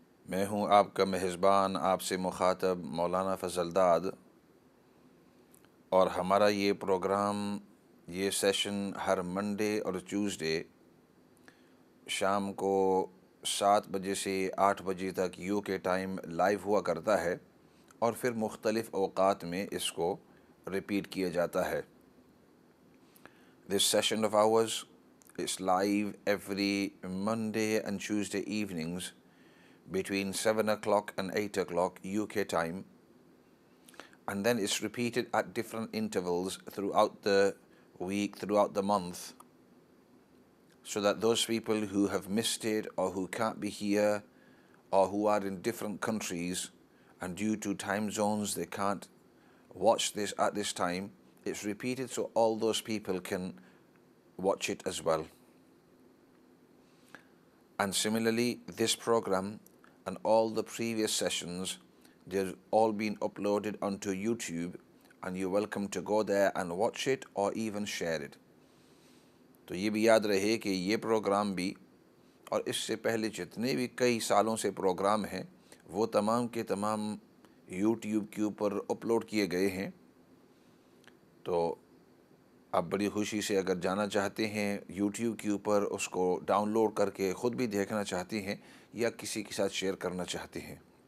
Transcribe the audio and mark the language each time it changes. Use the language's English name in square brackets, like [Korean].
[Hindi] मैं हूँ आपका मेज़बान, आपसे मुखातब मौलाना फ़ज़लदाद, और हमारा ये प्रोग्राम, ये सेशन हर मंडे और ट्यूसडे शाम को 7 बजे से 8 बजे तक यूके टाइम लाइव हुआ करता है और फिर मुख्तलिफ़ औक़ात में इसको रिपीट किया जाता है। [English] This session of ours is live every Monday and Tuesday evenings between 7 o'clock and 8 o'clock UK time, and then it's repeated at different intervals throughout the week, throughout the month, so that those people who have missed it or who can't be here or who are in different countries and due to time zones they can't watch this at this time, it's repeated so all those people can watch it as well. And similarly, this program and all the previous sessions, they've all been uploaded onto YouTube, and you're welcome to go there and watch it or even share it. [Hindi] तो ये भी याद रहे कि ये programme भी और इससे पहले जितने भी कई सालों से प्रोग्राम हैं वो तमाम के तमाम YouTube के ऊपर अपलोड किए गए हैं। तो आप बड़ी खुशी से अगर जाना चाहते हैं YouTube के ऊपर, उसको डाउनलोड करके ख़ुद भी देखना चाहते हैं या किसी के साथ शेयर करना चाहते हैं।